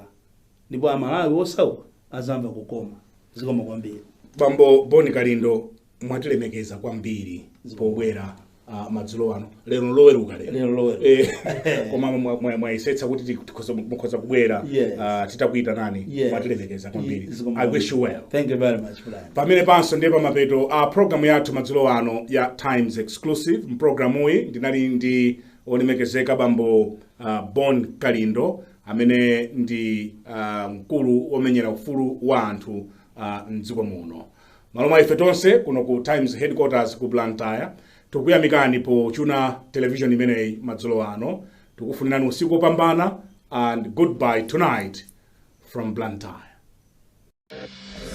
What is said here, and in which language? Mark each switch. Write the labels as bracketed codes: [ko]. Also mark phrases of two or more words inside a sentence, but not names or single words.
[ny] Ndipo Amalawi osauka azamva kukoma. Zikoma kwambiri. Bambo Boni Kalindo mwatilemekeza kwambiri pobwera madzulo ano. Lero loweruka lero. Koma mwayisetsa kuti mukhoza kubwera titakuita nani. Mwatilemekeza kwambiri. [en] I wish you well. Thank you very much for that. [ny] Pamene panso ndi pamapeto program yathu madzulo ano ya Times Exclusive. Mprogramu iyi ndinali ndi olemekezeka Bambo Boni Kalindo amene ndi mkulu womenyera ufulu wa anthu mdziko muno. Malo mwa ife tonse kuno ku Times Headquarters ku Blantyre. Tukuyamikani po chuna television imeneyi madzulo ano. Tukufunirani usiku opambana [en] and goodbye tonight from Blantyre.